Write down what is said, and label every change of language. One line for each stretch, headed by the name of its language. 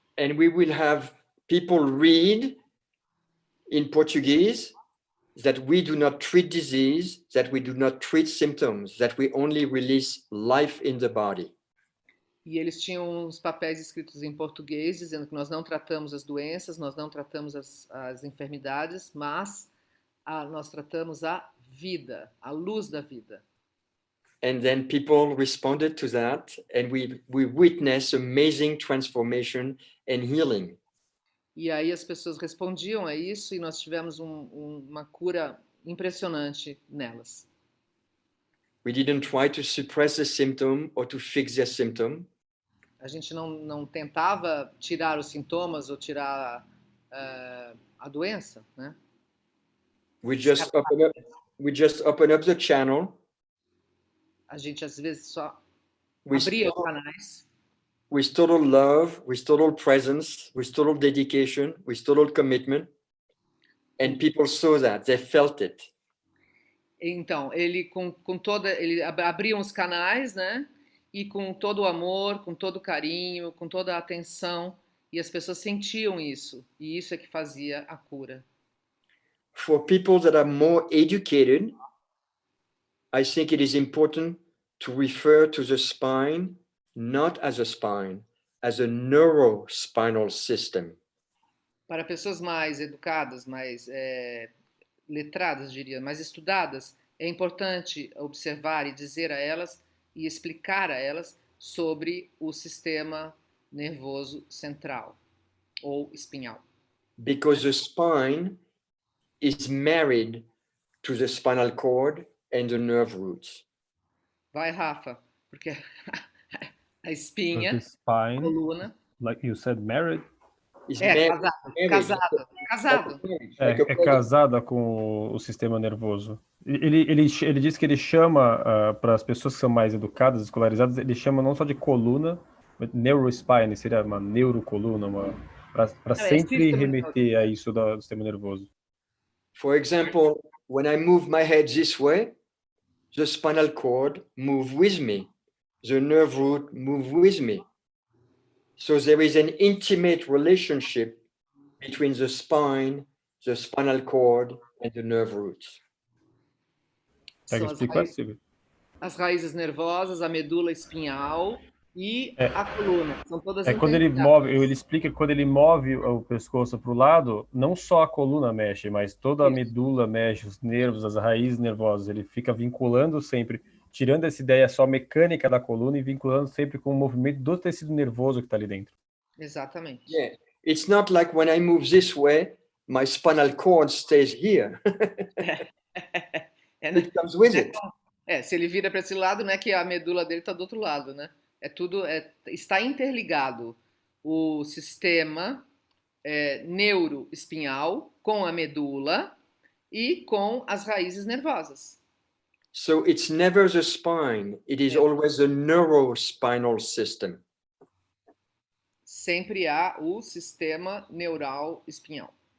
Portuguese: And we will have people read in Portuguese that we do not treat disease, that we do not treat symptoms, that we only release life in the body. E eles tinham uns papéis escritos em português dizendo que nós não tratamos as doenças, nós não tratamos as enfermidades, mas nós tratamos a vida, a luz da vida.
English: And then people responded to that, and we witnessed amazing transformation and healing.
Portuguese: E aí as pessoas respondiam a isso e nós tivemos uma cura impressionante nelas.
English: We didn't try to suppress the symptom or to fix their symptom.
Portuguese: A gente não tentava tirar os sintomas ou tirar a doença, né?
English: We just open up the channel.
Portuguese: A gente às vezes só
English: with
Portuguese: abria os
English: total,
Portuguese: canais
English: with total love, with total presence, with total dedication, with total commitment. And people saw that, they felt it.
Portuguese: Então, ele ele abria os canais, né? E com todo o amor, com todo o carinho, com toda a atenção, e as pessoas sentiam isso, e isso é que fazia a cura.
English: For people that are more educated, I think it is important to refer to the spine not as a spine, as a neurospinal system.
Portuguese: Para pessoas mais educadas, mais letradas, diria, mais estudadas, é importante observar e dizer a elas e explicar a elas sobre o sistema nervoso central ou espinhal.
English: Because the spine is married to the spinal cord and the nerve roots.
Portuguese: Vai, Rafa, porque a espinha,
English: The spine,
Portuguese: a coluna,
English: like you said, married.
Portuguese: Casado. É casada com o sistema nervoso. Ele diz que ele chama, para as pessoas que são mais educadas, escolarizadas, ele chama não só de coluna, mas neurospine, seria uma neurocoluna, para sempre remeter a isso do sistema nervoso.
English: For example, when I move my head this way, the spinal cord moves with me. The nerve root moves with me. So there is an intimate relationship between the spine, the spinal cord, and the nerve roots.
Portuguese: As raízes nervosas, a medula espinhal e a coluna. São todas quando ele move, ele explica que quando ele move o pescoço para o lado, não só a coluna mexe, mas toda a medula mexe, os nervos, as raízes nervosas. Ele fica vinculando sempre, tirando essa ideia só mecânica da coluna e vinculando sempre com o movimento do tecido nervoso que está ali dentro. Exatamente.
English: Yeah, it's not like when I move this way, my spinal cord stays here. It comes with it.
Portuguese: Se ele vira para esse lado, não é que a medula dele está do outro lado, né? Está interligado o sistema neuroespinhal com a medula e com as raízes nervosas.
English: So it's never the spine, it is always the neurospinal system.
Portuguese: Sempre há o sistema neural espinhal.